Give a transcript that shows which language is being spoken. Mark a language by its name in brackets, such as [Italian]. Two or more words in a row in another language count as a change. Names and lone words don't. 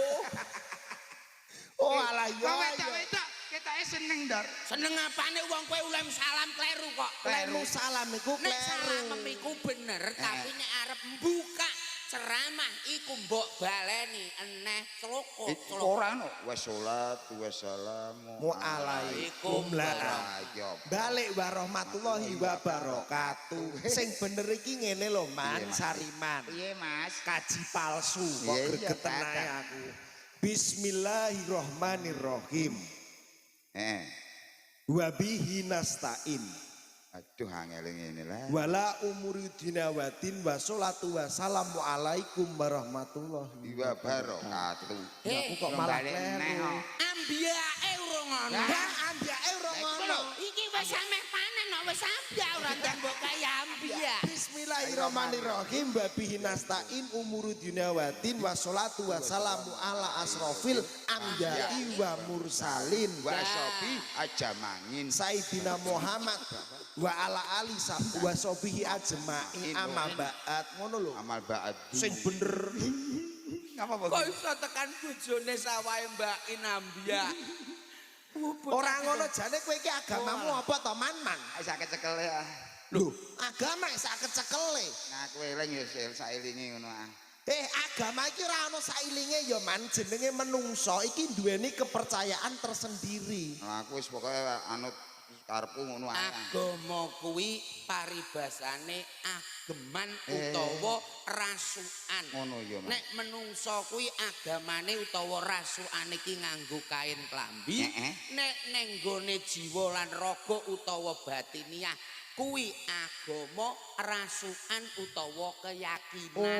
[Javanese] Oh alah yo. Kowe wedok ketoke seneng, Dor. Seneng apane wong kowe ulem salam kleru kok. Kleru salam iku Nek kleru. salam iku bener, tapi nek arep mbuka ceramah iku mbok baleni eneh celoko. Ora ono. [Arabic] والصلاة والسلام [Javanese] Waalaikum lah. [Arabic] Balik ورحمة الله وبركاته. [Javanese] Sing bener iki ngene lho Man Sariman. Piye, Mas? Kaji palsu kok Iya, gregeten ae aku. [Arabic] Bismillahirrahmanirrahim. وبه نستعين. [Javanese] Aduh angel ngene lah. [Arabic] وعلى أمور الدنيا والدين والصلاة والسلام عليكم ورحمة الله Wabarakatuh. [Javanese] Aku kok malah kleru. Ambiake urung ana. Ambiyake ora ngono. Iki wis sameh panen kok wis ambia ora ndang mbok kaya ambia. [Arabic] بسم الله الرحمن الرحيم وبه نستعين أمور الدنيا والدين والصلاة والسلام على أشرف الأنبياء والمرسلين. وصحبه أجمعين. سيدنا محمد وعلى آله وصحبه أجمعين أما بعد [Javanese] ngono lho. [Arabic] أما بعد. [Javanese] Sing bener. Kok iso tekan bojone sawahe Mbak Inambia. Ora ngono jane kowe iki agamamu apa to Man? Sak kecekel ya. Lho, agama sak kecekele. Nah kowe eling ya sailinge ngono ah. Agama iki ora ana sailinge ya Man, jenenge menungso iki duweni [Indonesian] kepercayaan tersendiri. [Javanese] Nah aku wis pokoke anut karepku ngono ae. Agama kuwi paribasane ageman utawa rasukan. Ngono ya, Mas. Nek menungso kuwi agamane utawa rasukan iki nganggo kain klambi. Nek ning gone jiwa lan raga utawa batiniah kuwi agama rasukan utawa keyakinan.